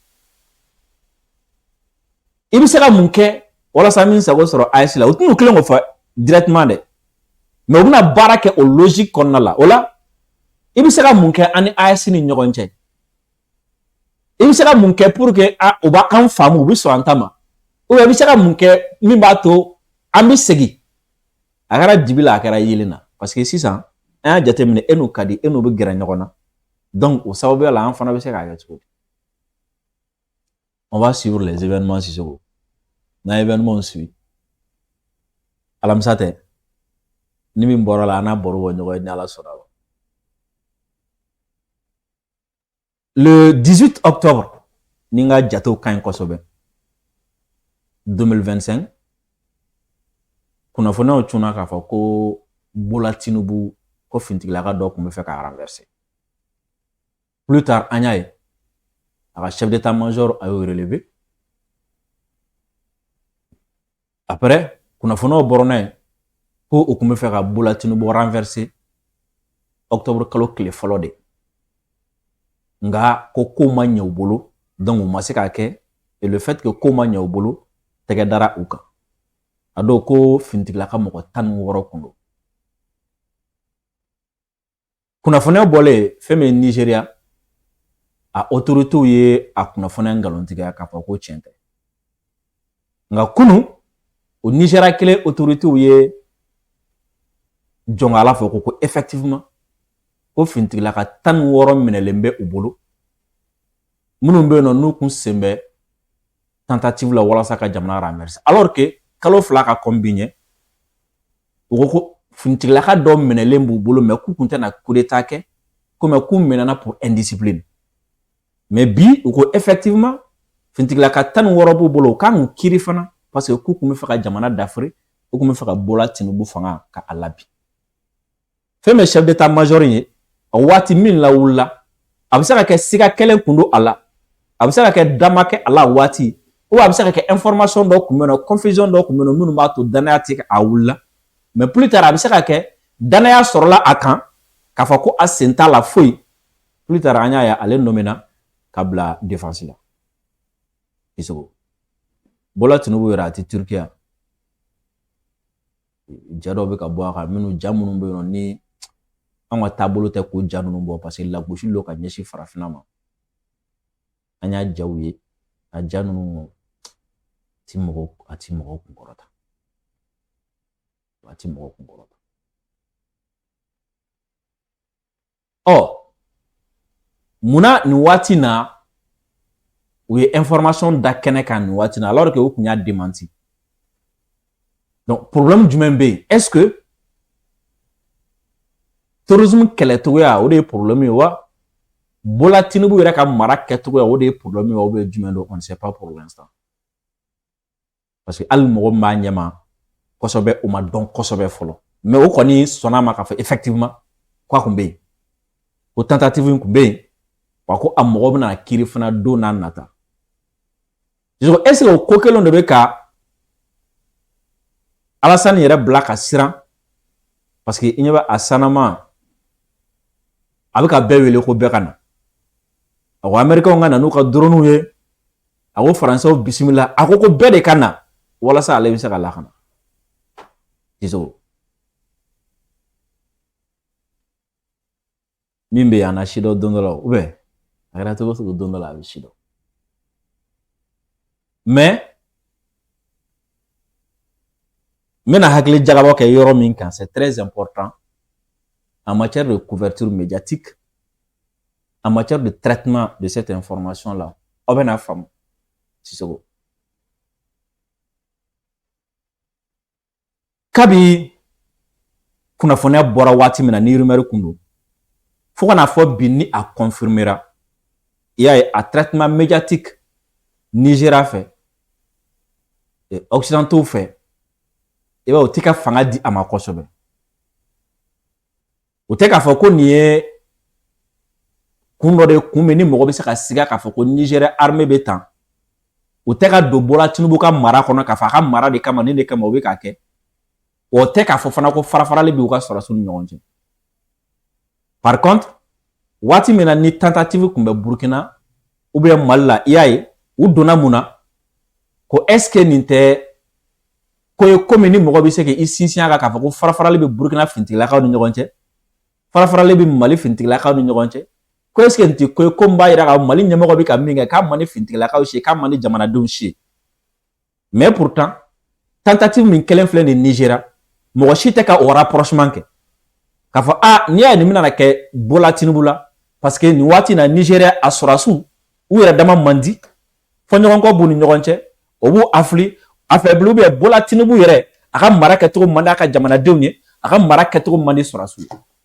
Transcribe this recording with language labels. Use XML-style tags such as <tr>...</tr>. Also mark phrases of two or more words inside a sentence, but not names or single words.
<bm>i bɛ se ka mun kɛ walasa min sago sɔrɔ AES la u t'u tilen k'o fɔ directement dɛ mais u bɛna baara kɛ o logique kɔnɔna la o la i bɛ se ka mun kɛ ani AES ni ɲɔgɔn cɛ i bɛ se ka mun kɛ</bm> <fr>pour que</fr> <bm>u b'an faamu u bɛ sɔn an ta ma</bm> <fr>ou bien</fr> <bm>i bɛ se ka mun kɛ min b'a to an bɛ segin a kɛra dibi la a kɛra yelen na</bm> <fr>parce que</fr> <bm>sisan an y'a jateminɛ e n'u ka di e n'u bɛ gɛrɛ ɲɔgɔn na donc o sababuya la an fana bɛ se k'a kɛ cogo di</bm> <fr>on va suivre les événements</fr> <bm>Sisoko n'an événements suit alamisa tɛ ni min bɔra la an n'a baro bɔ ɲɔgɔn ye ni Ala sɔnna ma</bm> <fr>le 18 octobre</fr> <bm>ni n ka jatew ka ɲi kosɛbɛ 2025 kunnafoniyaw cunna k'a fɔ ko Bola Tinubu ko fintigilaka dɔ tun bɛ fɛ k'a renverser</bm> <fr>plus tard</fr> <bm>an y'a ye a ka</bm> <fr>chef d'état-major</fr> <bm>a y'o relevé après kunnafoniyaw bɔra n'a ye ko o tun bɛ fɛ ka Bola Tinubu renverser octobre kalo tile fɔlɔ de nga ko ko ma ɲɛ u bolo donc u ma se k'a kɛ</bm> <fr>et le fait que</fr> <bm>ko ma ɲɛ u bolo tɛgɛ dara u kan a dɔw ko fintigilaka mɔgɔ 16 kun don kunnafoniya bɔlen fɛn min ye Nigeria a autorités ye a kunnafoniya ngalontigiya k'a fɔ ko tiɲɛ tɛ nka kunu o Nigeria kelen autorités ye jɔn ala fɔ ko effectivement ko fintigilaka 16 minɛlen bɛ u bolo minnu bɛ yen nɔ n'u kun sen bɛ tentative la walasa ka jamana renverser alors que kalo 2 ka kɔn bi ɲɛ u ko fintigilaka dɔ minɛlen b'u bolo mais k'u kun tɛna</bm> <fr>coup d'état</fr> <bm>kɛ comme k'u minɛna</bm> <fr>pour indiscipline mais</fr> <bm>bi u ko effectivement fintigilaka 16 b'u bolo u kan k'u kiiri fana</bm> <fr>parce que</fr> <bm>k'u kun bɛ fɛ ka jamana dafiri u kun bɛ fɛ ka Bola Tinubu fanga ka a labi fɛn min</bm> <fr>chef d'état-major</fr> <bm>ye a waati min lawulila a bɛ se ka kɛ siga kɛlen kun don a la a bɛ se ka kɛ dama kɛ a la waati ou a bɛ se ka kɛ information dɔ kun bɛ yen nɔ confusion dɔ kun bɛ yen nɔ minnu b'a to danaya tɛ a wulila</bm> <fr>mais plus tard</fr> <bm>a bɛ se ka kɛ danaya sɔrɔla a kan k'a fɔ ko a sen t'a la foyi</bm> <fr>plus tard</fr> <bm>an y'a ye ale nomina ka bila défense la Isoko Bola Tinubu yɛrɛ a tɛ Turki yan ja dɔw bɛ ka bɔ a kan minnu ja minnu bɛ yen nɔ ni an ka taabolo tɛ k'o ja ninnu bɔ</bm> <fr>parce que</fr> <bm>lagosi don ka ɲɛsin farafinna ma an y'a jaw ye a ja ninnu a ti mɔgɔw kunkɔrɔta a ti mɔgɔw kunkɔrɔta munna nin waati na u ye information da kɛnɛ kan nin waati na</bm> <fr>alors que</fr> <bm>u kun y'a démenti donc problème jumɛn bɛ yen</bm> <fr>est-ce que</fr> <bm>terrorisme kɛlɛcogoya o de ye problème ye wa Bola Tinubu yɛrɛ ka mara kɛcogo o de ye problème ye, o bɛ jumɛn don</bm> <fr>on ne sait pas pour l'instant. Parce que</fr> <bm>hali mɔgɔ min b'a ɲɛma kosɛbɛ o ma dɔn kosɛbɛ fɔlɔ. Mais o kɔni sɔnna ma k'a fɔ effectivement k'a kun bɛ yen. O tentative in kun bɛ yen. Wa ko a mɔgɔ bɛna kiiri fana don n'a nata.</bm> <fr>Est ce que</fr> <bm>o ko kelen de bɛ ka Alassane yɛrɛ bila ka siran?</bm> <fr>Parce que</fr> <bm>i ɲɛ bɛ a sanama a bɛ ka bɛɛ wele ko bɛɛ ka na. A ko Américains ka na n'u ka drone ye. A ko Français bisimila. A ko bɛɛ de ka na walasa ale bɛ se ka lakana. Iso. Min bɛ yan na si dɔ don dɔ la</bm> <fr>ou bien</fr> <bm>a kɛra cogo cogo don dɔ la a bɛ si dɔ.</bm> <fr>Mais</fr> <bm>n bɛna hakili jagabɔ kɛ yɔrɔ min kan</bm> <fr>c'est très important en matière de couverture médiatique, en matière de traitement de cette information là.</fr> <bm>Aw bɛna faamu Sisoko. Kabi kunnafoniya bɔra waati min na ni rumeur kun don fo kana fɔ bi ni a confirmera.</bm> <fr>Il y a un traitement médiatique Nigeria fait et occidentaux fait. Et bien,</fr> <bm>o tɛ ka fanga di a ma kosɛbɛ. O tɛ k'a fɔ ko nin ye kun dɔ de kun bɛ ni mɔgɔ bɛ se ka sigi k'a fɔ ko Nigeria armée bɛ tan. O tɛ ka don Bola Tinubu ka mara kɔnɔ k'a fɔ a ka mara de kama ni de kama o bɛ k'a kɛ. O tɛ k'a fɔ fana ko farafarali bɛ u ka sɔrɔdasiw ni ɲɔgɔn cɛ.</bm> <fr>Par contre,</fr> <bm>waati min na ni tentative kun bɛ Burkina</bm> <fr>ou bien</fr> <bm>Mali la, i y'a ye u donna mun na ko</bm> <fr>est ce que</fr> <bm>nin tɛ ko ye komi ni mɔgɔ bɛ se k'i sinsin a kan k'a fɔ ko farafarali bɛ Burkina finitigilakaw ni ɲɔgɔn cɛ, farafarali bɛ Mali finitigilakaw ni ɲɔgɔn cɛ, ko</bm> <fr>est ce que</fr> <bm>nin tɛ ko ye ko min b'a jira ka Mali ɲɛmɔgɔ bɛ ka min kɛ k'a man ni finitigilakaw si ye, k'a man ni jamanadenw si ye.</bm> <fr>Mais pourtant</fr> <bm>tentative min kelen filɛ nin Nigeria mɔgɔ si tɛ ka o rapprochement kɛ k'a fɔ n'i y'a ye nin bɛna kɛ Bola Tinubu la</bm> <fr>parce que</fr> <bm>nin waati in na Nigeria a sɔrɔdasiw u yɛrɛ dama man di fɔ ɲɔgɔn kɔ b'u ni ɲɔgɔn cɛ o b'u affaibli</bm> <fr>ou bien</fr> <bm>Bola Tinubu yɛrɛ a ka mara kɛcogo man di a ka jamanadenw ye, a ka mara kɛcogo man di sɔrɔdasiw ye.</bm>